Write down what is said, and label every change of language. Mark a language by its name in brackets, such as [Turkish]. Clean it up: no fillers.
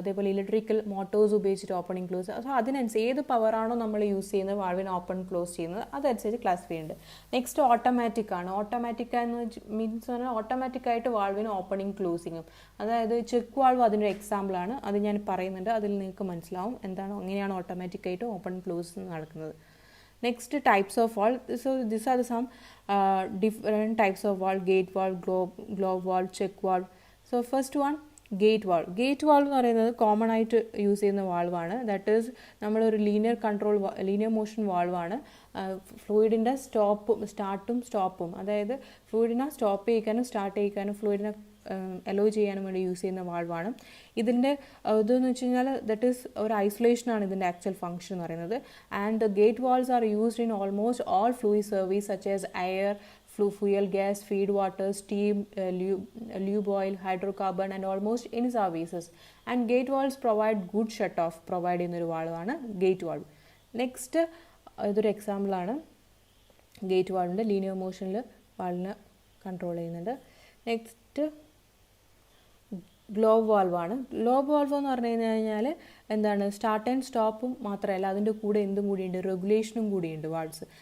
[Malayalam] അതേപോലെ electrical Motors ഉപയോഗിച്ചിട്ട് opening close. അപ്പോൾ അതിനനുസരിച്ച് ഏത് പവറാണോ നമ്മൾ യൂസ് ചെയ്യുന്നത് വാൾവിനെ ഓപ്പൺ ക്ലോസ് ചെയ്യുന്നത് അതനുസരിച്ച് ക്ലാസിഫൈ ചെയ്യുന്നുണ്ട്. നെക്സ്റ്റ് ഓട്ടോമാറ്റിക് ആണ്. ഓട്ടോമാറ്റിക് എന്ന് മീൻസ് പറഞ്ഞാൽ ഓട്ടോമാറ്റിക്കായിട്ട് വാൾവിന് ഓപ്പണിംഗ് ക്ലോസിങ്ങും. അതായത് ചെക്ക് വാൾവ് അതിൻ്റെ എക്സാമ്പിളാണ്. അത് ഞാൻ പറയുന്നുണ്ട്, അതിൽ നിങ്ങൾക്ക് മനസ്സിലാവും എന്താണ്, എങ്ങനെയാണ് ഓട്ടോമാറ്റിക്കായിട്ട് ഓപ്പൺ ക്ലോസ് നടക്കുന്നത്. [English] Next, types of valve. So these are some different types of valve: gate valve, globe valve, check valve. So first one, gate valve. [Malayalam] Gate valve എന്ന് പറയുന്നത് കോമൺ ആയിട്ട് യൂസ് ചെയ്യുന്ന വാൾവാണ്. ദാറ്റ് ഈസ് നമ്മളൊരു linear motion വാൾവാണ്. ഫ്ലൂയിഡിൻ്റെ സ്റ്റാർട്ടും സ്റ്റോപ്പും, അതായത് ഫ്ലൂയിഡിനെ stop ചെയ്യിക്കാനും start ചെയ്യിക്കാനും ഫ്ലൂയിഡിനെ hello ചെയ്യാനും വേണ്ടി use ചെയ്യുന്ന വാൾവാണ്. ഇതിൻ്റെ ഇതെന്ന് വെച്ച് കഴിഞ്ഞാൽ ദറ്റ് ഈസ് ഒരു ഐസൊലേഷനാണ് ഇതിൻ്റെ ആക്ച്വൽ ഫംഗ്ഷൻ എന്ന് പറയുന്നത്. [English] And the gate valves are used in almost all fluid service such as air, fuel, gas, feed water, steam, lube oil, hydrocarbon and almost any services. And gate valves provide good shut off provide [Malayalam] ചെയ്യുന്നൊരു വാൾവാണ് gate valve. Next ഇതൊരു എക്സാമ്പിളാണ് gate വാൾവിൻ്റെ linear മോഷനിൽ വാൾവിനെ control ചെയ്യുന്നുണ്ട്. Next globe വാൾവാണ്. Globe valve എന്ന് പറഞ്ഞു കഴിഞ്ഞാൽ എന്താണ്, start and സ്റ്റോപ്പും മാത്രമല്ല അതിൻ്റെ കൂടെ എന്തും കൂടിയുണ്ട്, റെഗുലേഷനും കൂടിയുണ്ട് വാൾവ്സ്.